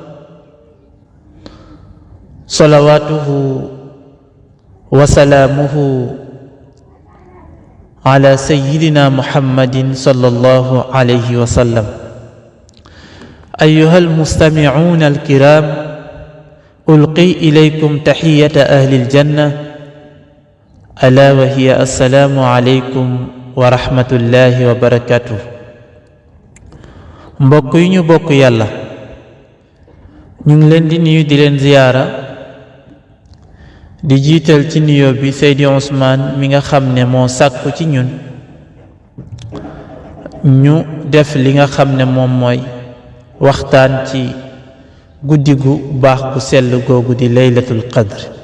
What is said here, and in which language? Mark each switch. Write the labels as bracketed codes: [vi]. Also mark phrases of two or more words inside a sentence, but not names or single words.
[ar] صلواته وسلامه على سيدنا محمد صلى الله عليه وسلم أيها المستمعون الكرام ألقي إليكم تحية أهل الجنة ألا وهي السلام عليكم ورحمة الله وبركاته. [wo] mbokk yi ñu bokk yàlla ñu ngi leen di nuyu di leen ziyaara di jiital ci nuyoo bi Seydi Ousmane mi nga xam ne moo sàkku ci ñun ñu def li nga xam ne moom mooy waxtaan ci guddi gu baax gu sell googu di [ar] ليلة القدر